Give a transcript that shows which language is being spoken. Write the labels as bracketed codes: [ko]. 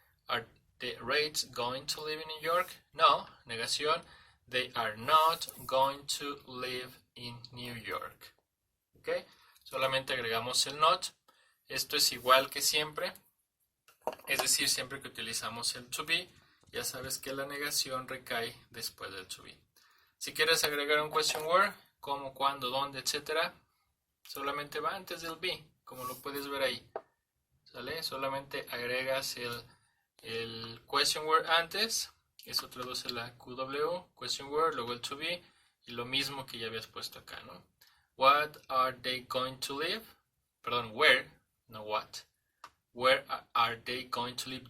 [en] Are the Raids going to live in New York? No, negación. They are not going to live in New York. [es] ¿Ok? Solamente agregamos el not. Esto es igual que siempre. Es decir, siempre que utilizamos el to be, ya sabes que la negación recae después del to be. Si quieres agregar un question word, cómo, cuándo, dónde, etc., solamente va antes del be, como lo puedes ver ahí. ¿Sale? Solamente agregas el question word antes, eso traduce la QW, question word, luego el to be, y lo mismo que ya habías puesto acá, ¿no? [en] What are they going to live? Perdón, where, no what. Where are they going to live?